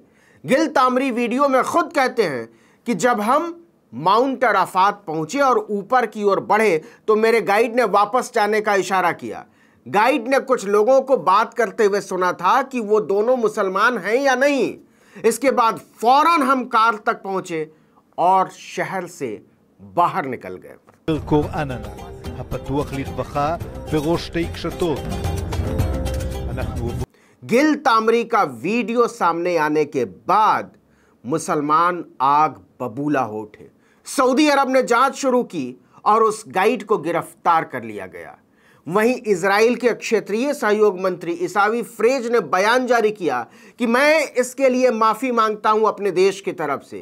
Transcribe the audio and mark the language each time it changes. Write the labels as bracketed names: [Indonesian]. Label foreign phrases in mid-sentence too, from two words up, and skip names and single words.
[Hindi] गिलतामरी वीडियो में खुद कहते हैं कि जब हम माउंट अराफात पहुंचे और ऊपर की ओर बढ़े तो मेरे गाइड ने वापस जाने का इशारा किया। गाइड ने कुछ लोगों को बात करते हुए सुना था कि वो दोनों मुसलमान हैं या नहीं। इसके बाद फौरन हम कार तक पहुंचे और शहर से बाहर निकल गए। [Hebrew] קוראן ענק, הפתוח לרווחה בראש שתי קשתות. אנחנו [Hindi] गिलतामरी का वीडियो सामने आने के बाद मुसलमान आग बबूला हो उठे। सऊदी अरब ने जांच शुरू की और उस गाइड को गिरफ्तार कर लिया गया। वहीं इजराइल के क्षेत्रीय सहयोग मंत्री इसावी फ्रेज ने बयान जारी किया कि मैं इसके लिए माफी मांगता हूं अपने देश की तरफ से।